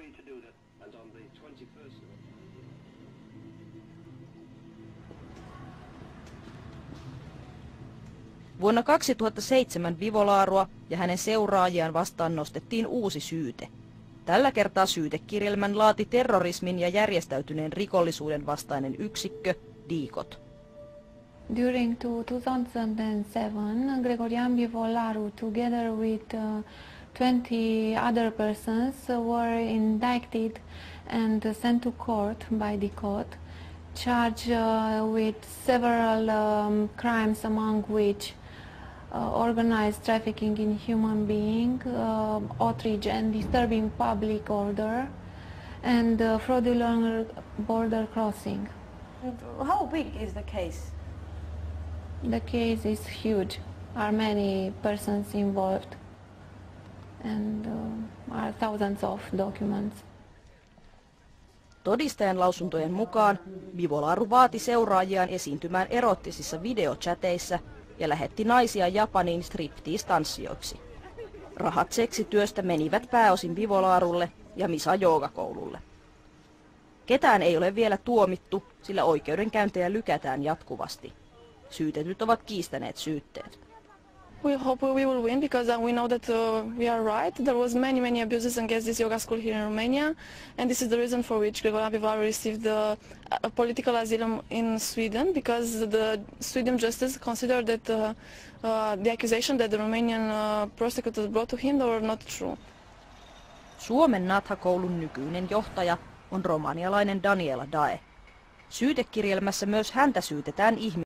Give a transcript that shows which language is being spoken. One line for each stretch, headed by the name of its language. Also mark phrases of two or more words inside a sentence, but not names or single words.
Finnish: Vuonna 2007 Bivolarua ja hänen seuraajiaan vastaan nostettiin uusi syyte. Tällä kertaa syytekirjelmän laati terrorismin ja järjestäytyneen rikollisuuden vastainen yksikkö, DICOT.
English: During 2007, Gregorian Bivolaru, together with 20 other persons, were indicted and sent to court by the court, charged with several crimes, among which organized trafficking in human being, outrage and disturbing public order, and fraudulent border crossing. How big is the case? The case is huge. Are many persons involved, and are thousands of documents.
Finnish: Todistajan lausuntojen mukaan Bivolaru vaati seuraajiaan esiintymään erottisissa videochateissa ja lähetti naisia Japaniin striptease-tanssijoiksi. Rahat seksityöstä menivät pääosin Bivolarulle ja Misa-joogakoululle. Ketään ei ole vielä tuomittu, sillä oikeudenkäyntejä lykätään jatkuvasti. Syytetyt ovat kiistäneet syytteet.
English: We hope we will win because we know that we are right. There was many abuses against this yoga school here in Romania, and this is the reason for which Gregorian Bivolaru received the political asylum in Sweden, because the Sweden justice considered that the accusation that the Romanian prosecutors brought to him were not true.
Finnish: Suomen Natha-koulun nykyinen johtaja on romanialainen Daniela Dae. Syytekirjelmässä myös häntä syytetään